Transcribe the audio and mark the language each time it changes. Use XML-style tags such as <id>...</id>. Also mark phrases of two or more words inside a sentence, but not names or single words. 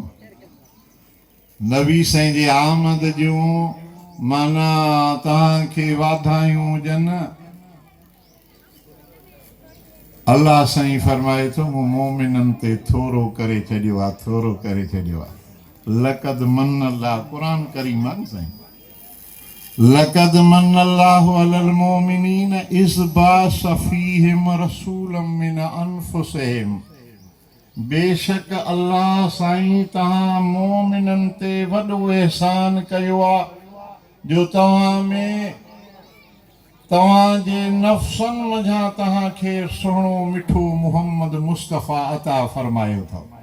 <sd>नबी साईं जे आमद जूं माना तव्हांखे वाधायूं हुजनि। अल्लाह साईं फरमाए थो मूं मोमिननि ते थोरो करे छॾियो आहे, थोरो करे छॾियो आहे।</sd> <ar>لقد من الله</ar> <sd>क़ुरान करीम आहे न साईं।</sd> <ar>لقد من الله على المؤمنين إذ بعث فيهم رسولا من أنفسهم.</ar> <sd>बेशक अल्लाह साईं तव्हां मोमिननि ते वॾो एहसान कयो आहे जो तव्हां में तव्हांजे नफ़्सनि मझां तव्हांखे सुहिणो मिठो मुहम्मद मुस्तफ़ा अता फरमायो अथव।</sd>